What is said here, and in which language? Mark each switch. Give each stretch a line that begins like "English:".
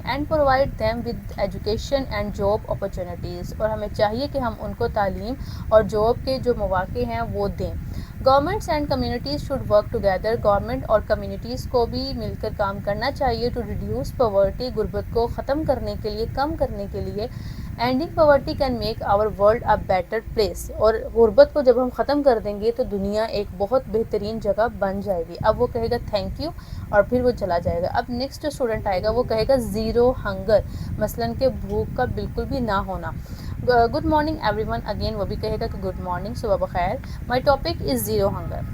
English: And provide them with education and job opportunities.
Urdu: اور ہمیں چاہیے کہ ہم ان کو تعلیم اور جاب کے جو مواقع ہیں وہ دیں.
English: Governments and communities should work together.
Urdu: Government اور کمیونٹیز کو بھی مل کر کام کرنا چاہیے.
English: to reduce poverty,
Urdu: غربت کو ختم کرنے کے لیے, کم کرنے کے لیے.
English: Ending poverty can make our world a better place.
Urdu: اور غربت کو جب ہم ختم کر دیں گے تو دنیا ایک بہت بہترین جگہ بن جائے گی. اب وہ کہے گا تھینک یو اور پھر وہ چلا جائے گا. اب نیکسٹ اسٹوڈنٹ آئے گا, وہ کہے گا زیرو ہنگر, مثلاً کہ بھوک کا بالکل بھی نہ ہونا.
English: Good morning everyone.
Urdu: Again وہ بھی کہے گا کہ گڈ مارننگ, صبح بخیر.
English: My topic is zero hunger.